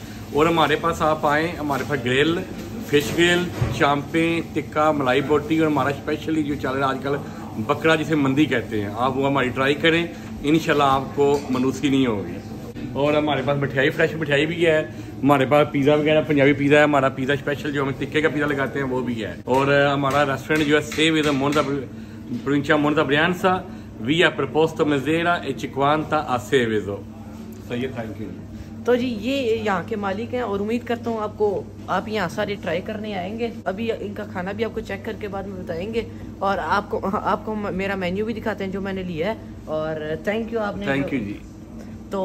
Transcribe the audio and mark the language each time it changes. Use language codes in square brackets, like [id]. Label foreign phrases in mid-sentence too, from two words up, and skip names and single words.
[hi] और हमारे पास आप आएँ, हमारे पास ग्रिल, [en] fish grill, [hi] चांपें, टिक्का, मलाई बोटी और हमारा स्पेशली जो चल रहा है आजकल बकरा जिसे मंदी कहते हैं, आप वो हमारी ट्राई करें, इंशाल्लाह आपको मनूसी नहीं होगी। और हमारे पास मिठाई, फ्रेश मिठाई भी है। हमारे पास पिज़्ज़ा वगैरह, पंजाबी पिज़्ज़ा है। हमारा पिज़्ज़ा स्पेशल जो हम टिक्के का पिज़्ज़ा लगाते हैं वो भी है। और हमारा रेस्टोरेंट जो है सेव इज मोनता [it] provincia Monza Brianza, via Preposto Mesera e 50 a Seveso। [hi] सही है, [en] thank you. [hi] तो जी ये यहाँ के मालिक हैं और उम्मीद करता हूँ आप यहाँ सारे ट्राई करने आएंगे। अभी इनका खाना भी आपको चेक करके बाद में बताएंगे और आपको मेरा मेन्यू भी दिखाते हैं जो मैंने लिया है। और [en] thank you [hi] आपने। [en] thank you जी। [hi] तो